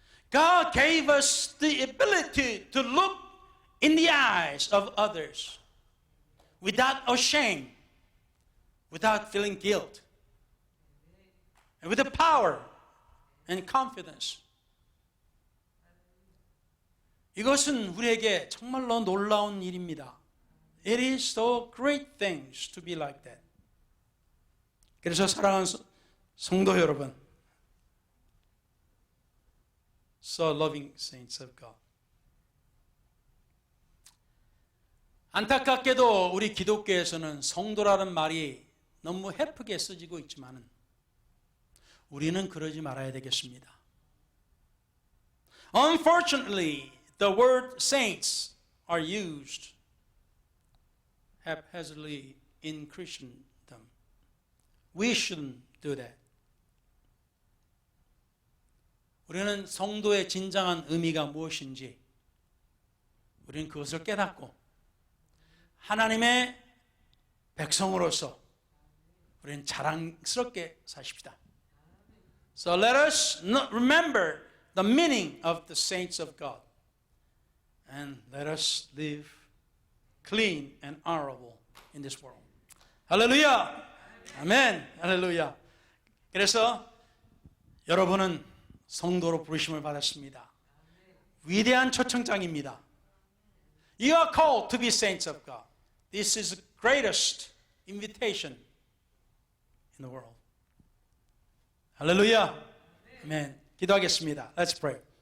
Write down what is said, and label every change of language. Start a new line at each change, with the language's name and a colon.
English: God gave us the ability to look in the eyes of others without shame, without feeling guilt, and with the power and confidence.
Korean: 이것은 우리에게 정말로 놀라운 일입니다.
English: It is so great things to be like that.
Korean: 그래서 사랑하는 성도 여러분,
English: so loving saints of God.
Korean: 안타깝게도 우리 기독교에서는 성도라는 말이 너무 해프게 쓰지고 있지만은 우리는 그러지 말아야 되겠습니다.
English: Unfortunately, the word saints are used haphazardly in Christendom. We shouldn't do that.
Korean: 우리는 성도의 진정한 의미가 무엇인지 우리는 그것을 깨닫고 하나님의 백성으로서 우리는 자랑스럽게 사십시다.
English: So let us remember the meaning of the saints of God and let us live clean and honorable in this world.
Korean: 할렐루야! 아멘! 할렐루야! 그래서 여러분은 성도로 부르심을 받았습니다. 위대한 초청장입니다.
English: You are called to be saints of God. This is the greatest invitation in the world.
Korean: 할렐루야. 아멘. 기도하겠습니다.
English: Let's pray.